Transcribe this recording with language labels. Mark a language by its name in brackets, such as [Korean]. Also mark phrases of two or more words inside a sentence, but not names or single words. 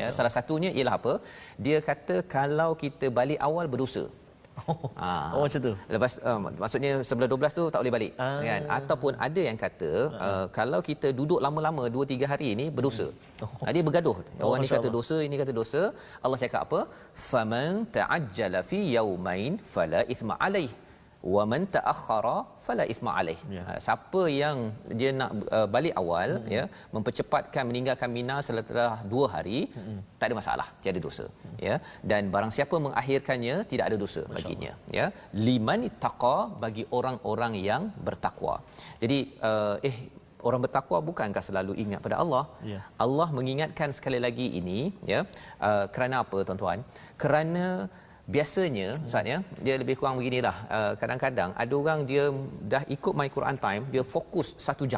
[Malay] Salah satunya ialah apa? Dia kata kalau kita balik awal berdosa. Macam tu. Lepas maksudnya 11-12 tu tak boleh balik kan. Ataupun ada yang kata kalau kita duduk lama-lama 2-3 hari ni berdosa. Dia bergaduh. Orang ni kata dosa, ini kata dosa. Allah cakap apa? [Arabic] فمن تعجل في يومين فلا إثم عليه. ومن تأخر فلا إثم عليه. [Malay] Siapa yang dia nak balik awal ya, mempercepatkan meninggalkan Mina setelah 2 hari, tak ada masalah, tiada dosa ya. Dan barang siapa mengakhirkannya tidak ada dosa baginya ya. [Arabic] لمن اتقى, [Malay] bagi orang-orang yang bertakwa. Jadi orang bertakwa bukankah selalu ingat pada Allah? Allah mengingatkan sekali lagi ini ya, kerana apa tuan-tuan? Kerana biasanya Ustaz ya, dia lebih kurang beginilah, kadang-kadang ada orang dia dah ikut My Quran Time, dia fokus 1 jam.